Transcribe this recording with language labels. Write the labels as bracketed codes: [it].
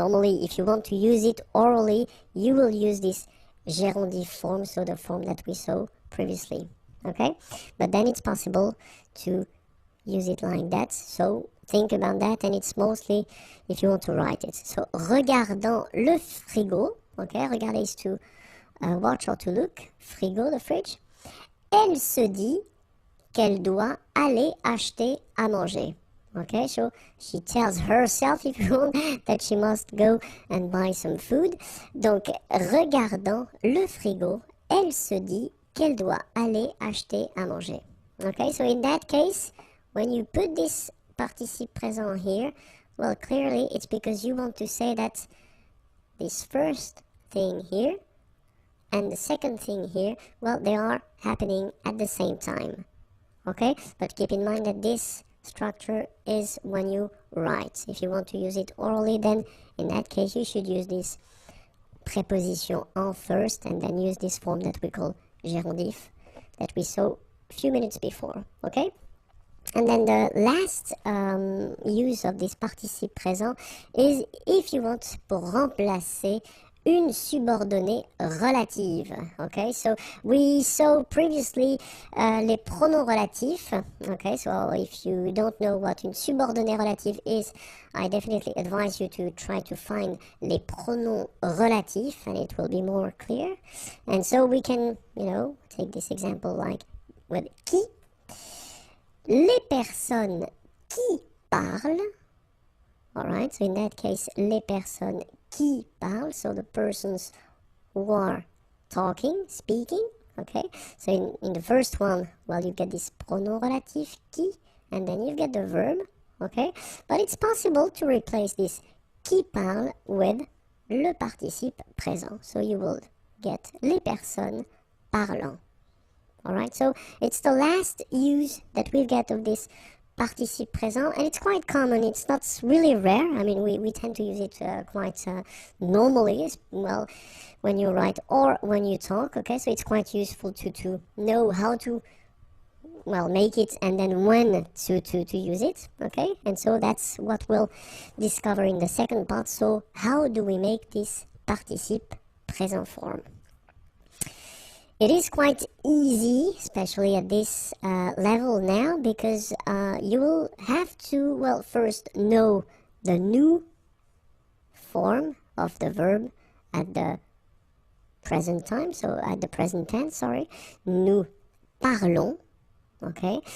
[en] Normally, if you want to use it orally, you will use this gérondif form, so the form that we saw previously, okay? But then it's possible to use it like that, so think about that, and it's mostly if you want to write it. So, [fr] regardant le frigo, [en] okay, regarder is to watch or to look, frigo, the fridge. [fr] Elle se dit qu'elle doit aller acheter à manger. [en] Okay, so she tells herself, if you want, that she must go and buy some food. [fr] Donc, regardant le frigo, elle se dit qu'elle doit aller acheter à manger. [en] Okay, so in that case, when you put this participe présent here, well, clearly it's because you want to say that this first thing here and the second thing here, well, they are happening at the same time, okay? But keep in mind that this structure is when you write. If you want to use it orally, then in that case you should use this preposition en first and then use this form that we call gérondif that we saw a few minutes before, okay? And then the last use of this participe présent is if you want [fr] pour remplacer une subordonnée relative. [en] Okay, so we saw previously les pronoms relatifs. Okay, so if you don't know what [fr] une subordonnée relative [en] is, I definitely advise you to try to find [fr] les pronoms relatifs [en] and it will be more clear. And so we can, take this example like with qui. [fr] Les personnes qui parlent. [en] Alright, so in that case, [fr] les personnes qui parlent, [en] so the persons who are talking, speaking, okay? So in the first one, well, you get this pronom relatif, qui, and then you get the verb, okay? But it's possible to replace this [fr] qui parle [en] with le participe présent. So you will get [fr] les personnes parlant. [en] Alright, so it's the last use that we get of this participe présent, and it's quite common. It's not really rare. I mean, we tend to use it quite normally, as well, when you write or when you talk, okay? So it's quite useful to know how to, well, make it and then when to use it, okay? And so that's what we'll discover in the second part. So how do we make this participe présent form? It is quite easy, especially at this level now, because you will have to, well, first know the new form of the verb at the present time, so at the present tense, sorry, [fr] nous parlons, [en] okay?